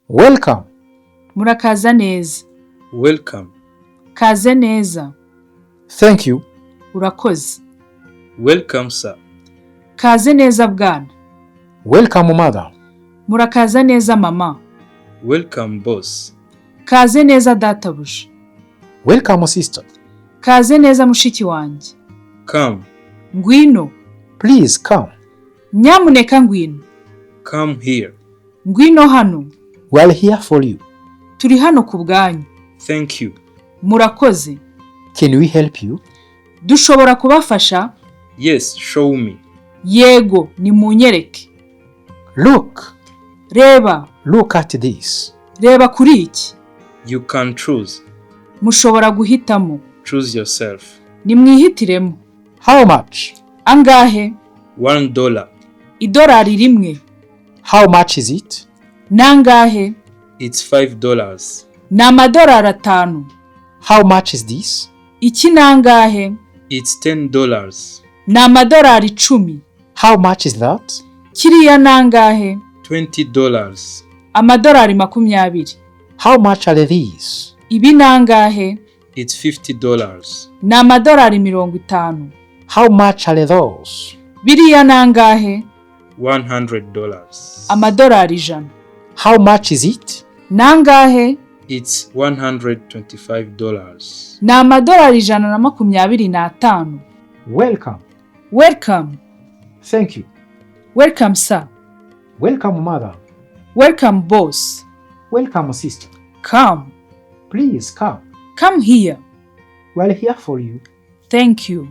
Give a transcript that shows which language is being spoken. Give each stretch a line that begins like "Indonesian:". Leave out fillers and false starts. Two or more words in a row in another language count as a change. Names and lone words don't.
English: Welcome.
Kinyarwanda: Murakaza neza.
English: Welcome.
Kinyarwanda: Kaze neza.
English: Thank you.
Kinyarwanda: Urakoze.
English: Welcome, sir.
Kinyarwanda: Kaze neza bwana.
English: Welcome, mother.
Kinyarwanda: Murakaza neza mama.
English: Welcome, boss.
Kinyarwanda: Kaze neza databuja.
English: Welcome, sister.
Kinyarwanda: Kaze neza mushiki wanjye.
English: Come.
Kinyarwanda: Ngwino.
English: Please come.
Kinyarwanda: Nyamuneka ngwino.
English: Come here.
Kinyarwanda: Ngwino hano.
English: We are here for you.
Kinyarwanda: Turi hano ku bwanyu.
English: Thank you.
Kinyarwanda: Murakoze.
English: Can we help you?
Kinyarwanda: Dushobora kubafasha?
English: Yes, show me.
Kinyarwanda: Yego, nimunyereke.
English: Look.
Kinyarwanda: Reba.
English: Look at this.
Kinyarwanda: Reba kuri iki.
English: You can choose.
Kinyarwanda: Mushobora guhitamo.
English: Choose yourself.
Kinyarwanda: Nimwihitiremo.
English: How much?
Kinyarwanda: Angahe?
English: $1.
Kinyarwanda: Idolari rimwe.
English: How much is it?
Kinyarwanda: Nangahe?
English: It's $5.
Kinyarwanda: Ni amadolari 5.
English: How much is this?
Kinyarwanda: Iki nangahe?
English: It's $10.
Kinyarwanda: Ni amadolari 10.
English: How much is that?
Kinyarwanda: Kiriya nangahe?
English: $20.
Kinyarwanda: Amadolari 20.
English: How much are these?
Kinyarwanda: Ibi nangahe?
English: It's $50.
Kinyarwanda: Ni amadolari 50.
English: How much are those?
Kinyarwanda: Biriya nangahe?
English: $100.
Kinyarwanda: Amadolari 100.
English: How much is it?
Kinyarwanda: Nangahe?
English: It's $125.
Kinyarwanda: Ni amadolari 125.
English: Welcome. Welcome. Thank you. Welcome sir. Welcome, mother. Welcome boss. Welcome, sister. Come. Please come. Come here. We are here for you. Thank you.